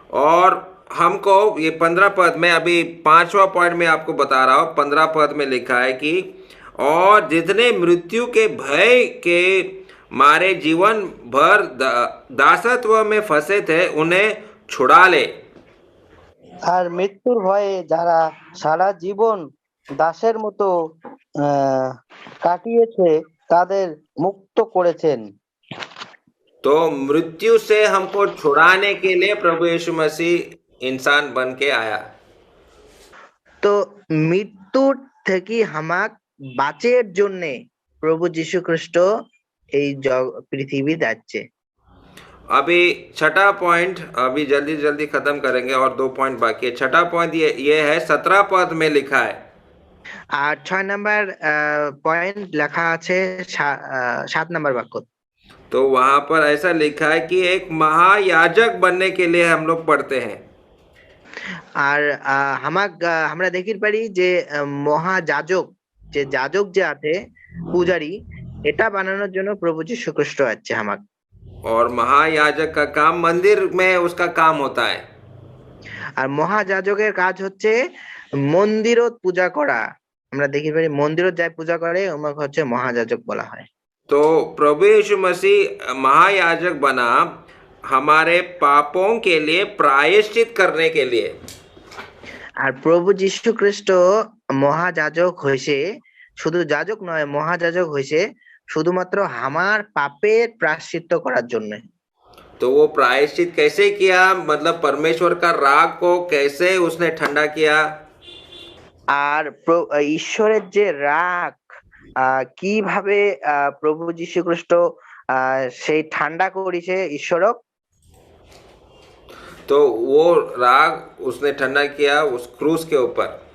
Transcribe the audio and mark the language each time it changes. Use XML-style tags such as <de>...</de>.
<hi>और हमको ये 15 पद में, अभी 5वां पॉइंट में आपको बता रहा हूँ। 15 पद में लिखा है कि और जितने मृत्यु के भय के मारे जीवन भर दासत्व में फंसे थे उन्हें छुड़ा ले।</hi> <bn>আর মৃত্যুর ভয়ে যারা সারা জীবন দাসের মতো কাটিয়েছে তাদের মুক্ত করেছেন।</bn> <hi>तो मृत्यु से हमको छुड़ाने के लिए प्रभु यीशु मसीह इंसान बन के आया।</hi> <bn>তো মৃত্যুর থেকে হামাক বাঁচের জন্য প্রভু যীশু খ্রিস্ট এই পৃথিবী যাচ্ছে।</bn> <hi>अभी छठा पॉइंट अभी जल्दी जल्दी खत्म करेंगे और 2 पॉइंट बाकी है। छठा पॉइंट ये है 17 पद में लिखा है।</hi> <bn>আর 6 নাম্বার পয়েন্ট লেখা আছে 7 নাম্বার বাক্য।</bn> <hi>तो वहां पर ऐसा लिखा है कि एक महायाजक बनने के लिए हम लोग पढ़ते हैं।</hi> <bn>আর আমরা দেখির পারি যে মহাযাজক যে যাজক যে আছে পূজারি এটা বানানোর জন্য প্রভু যীশু খ্রিস্ট আছে হামাক।</bn> <hi>और महायाजक का काम मंदिर में उसका काम होता है।</hi> <bn>আর মহাযাজকের কাজ হচ্ছে মন্দিরত পূজা করা। আমরা দেখি পারি মন্দিরত যায় পূজা করে ওমাকে হচ্ছে মহাযাজক বলা হয়।</bn> <hi>तो प्रभु यीशु मसीह महायाजक बना हमारे पापों के लिए प्रायश्चित करने के लिए।</hi> <bn>আর প্রভু যীশু খ্রিস্ট মহাযাজক হয়েছে, শুধু যাজক নয় মহাযাজক হয়েছে শুধুমাত্র আমার পাপের প্রায়শ্চিত্ত করার জন্য।</bn> <hi>तो वो प्रायश्चित कैसे किया, मतलब परमेश्वर का राग को कैसे उसने ठंडा किया।</hi> <bn>আর ঈশ্বরের যে রাগ কিভাবে প্রভু যীশু খ্রিস্ট সেই ঠান্ডা করেছে ঈশ্বরক।</bn> <hi>तो वो राग उसने ठंडा किया उस क्रूस के ऊपर।</hi>